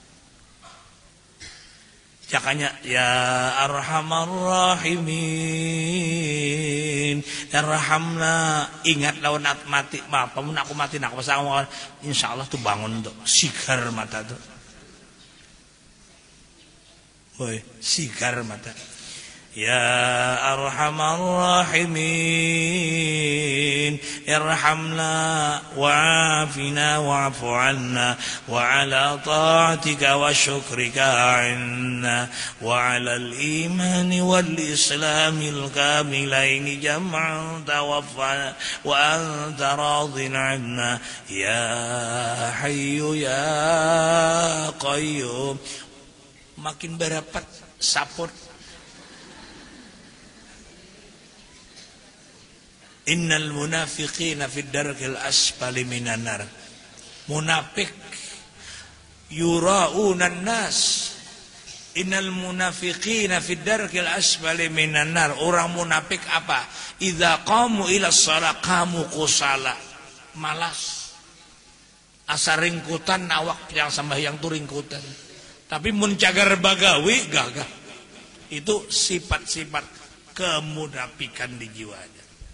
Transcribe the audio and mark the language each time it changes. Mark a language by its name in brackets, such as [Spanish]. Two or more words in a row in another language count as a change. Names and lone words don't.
[Banjar] Jakanya [Arabic] يا أرحم الراحمين، ارحمنا, [Banjar] ingat lawan mati, apa mun aku mati nak pasang insyaallah tuh bangun tuh sigar mata tuh. Woi, sigar mata. [Arabic] يا أرحم الراحمين، ارحمنا وعافنا واعف عنا وعلى طاعتك وشكرك أعنا وعلى الإيمان والإسلام الكاملين جمعا توفنا وأنت راض عنا يا حي يا قيوم. [Banjar] Makin berapat saput. [Arabic] إن المنافقين في الدرك الأسفل من النار. Munafik يراءون الناس. إن المنافقين في الدرك الأسفل من النار. [Indonesian] Orang munafik apa? [Arabic] إذا قاموا إلى الصلاة قاموا كسالى. [Banjar] Malas. Asa ringkutan awak yang sambayang tu ringkutan. Tapi mun cagar bagawi gagah. Itu sifat-sifat kemunafikan di jiwanya.